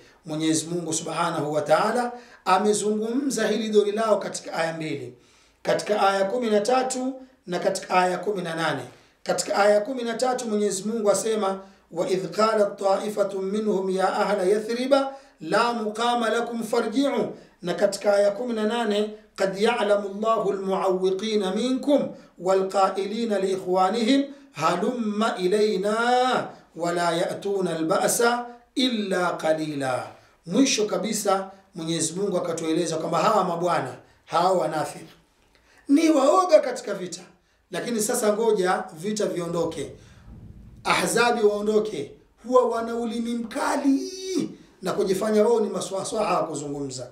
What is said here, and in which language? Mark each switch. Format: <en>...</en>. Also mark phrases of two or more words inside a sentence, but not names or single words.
<sw>Mwenyezi Mungu</sw> <ar>سبحانه وتعالى</ar> <sw>amezungumza hili dori lao katika aya mbili, katika aya 13 na katika aya 18. Katika aya 13 Mwenyezi Mungu asema,</sw> <ar>وإذ قالت طائفة منهم يا أهل يثرب لا مقام لكم فارجعوا.</ar> <sw>Na katika aya 18,</sw> <ar>قد يعلم الله المعوقين منكم والقائلين لإخوانهم هلم إلينا ولا يأتون البأس إلا قليلا.</ar> <sw>Mwisho kabisa Mwenyezi Mungu akatueleza kwamba hawa mabwana, hawa wanafiki ni waoga katika vita, lakini sasa ngoja vita viondoke, Ahzabi waondoke, huwa wana ulimi mkali na kujifanya wao ni maswahswaha kuzungumza.</sw>